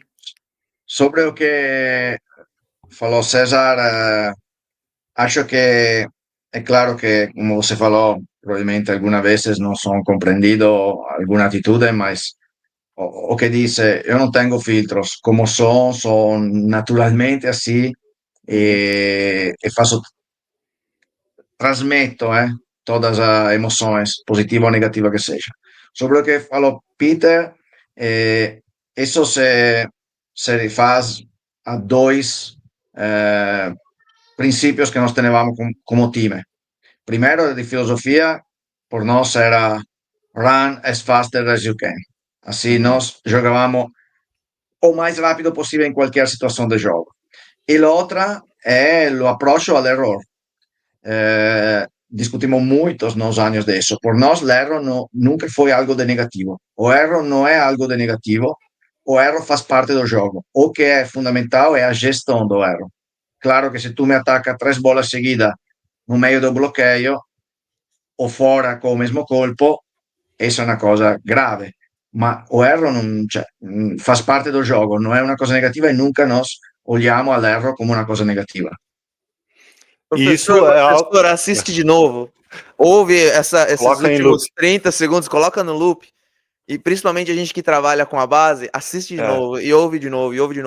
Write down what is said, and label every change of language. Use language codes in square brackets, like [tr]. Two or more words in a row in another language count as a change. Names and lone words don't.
[pt] sobre o que falou César, acho que é claro que, como você falou, provavelmente algumas vezes não são compreendido alguma atitude, mas o que disse, eu não tenho filtros, como são naturalmente assim, e faço, transmito todas as emoções, positiva ou negativa que seja. Sobre o que falou Peter, isso se faz a dois princípios que nós tínhamos como time. Primeiro, de filosofia, por nós era [en] run as faster as you can. [pt] Assim, nós jogávamos o mais rápido possível em qualquer situação de jogo. E outra é o approach ao erro. Discutimos muitos nos anos disso. Por nós, o erro nunca foi algo de negativo. O erro não é algo de negativo. O erro faz parte do jogo. O que é fundamental é a gestão do erro. Claro que se tu me ataca 3 bolas seguidas no meio do bloqueio ou fora com o mesmo colpo, isso é uma coisa grave. [it] Ma [pt] o erro [it] non, cioè, [pt] faz parte do jogo, não é uma coisa negativa e nunca nós olhamos ao erro como uma coisa negativa. Isso é algo... Professor, assiste de novo. Ouve esses últimos 30 segundos, coloca no loop. E principalmente a gente que trabalha com a base, assiste de novo, e ouve de novo, e ouve de novo.